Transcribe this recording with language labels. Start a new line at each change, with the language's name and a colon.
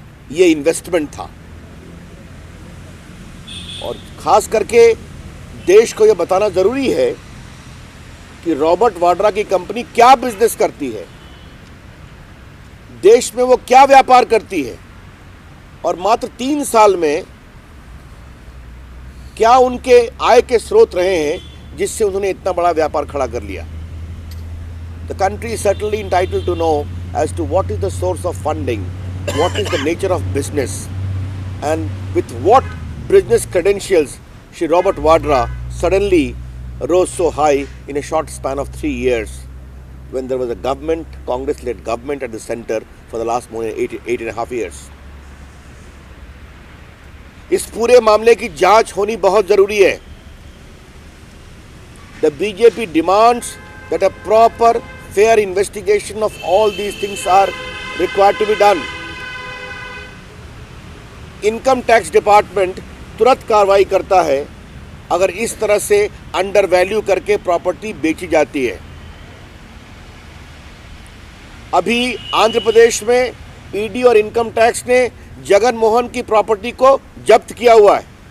Hindi: ये इन्वेस्टमेंट था, और खास करके देश को यह बताना जरूरी है कि रॉबर्ट वाड्रा की कंपनी क्या बिजनेस करती है, देश में वो क्या व्यापार करती है, और मात्र 3 साल में क्या उनके आय के स्रोत रहे हैं जिससे उन्होंने इतना बड़ा व्यापार खड़ा कर लिया।
English: The country is certainly entitled to know as to what is the source of funding, what is the nature of business, and with what business credentials Shri Robert Vadra suddenly rose so high in a short span of 3 years, when there was a government, Congress-led government at the center for the last more than 8.5 years.
Hindi: इस पूरे मामले की जांच होनी बहुत जरूरी है।
English: The BJP demands that a proper, fair investigation of all these things are required to be done.
Hindi: Income tax department तुरंत कार्रवाई करता है अगर इस तरह से अंडर वैल्यू करके प्रॉपर्टी बेची जाती है। अभी आंध्र प्रदेश में ED और इनकम टैक्स ने जगन मोहन की प्रॉपर्टी को जब्त किया हुआ है।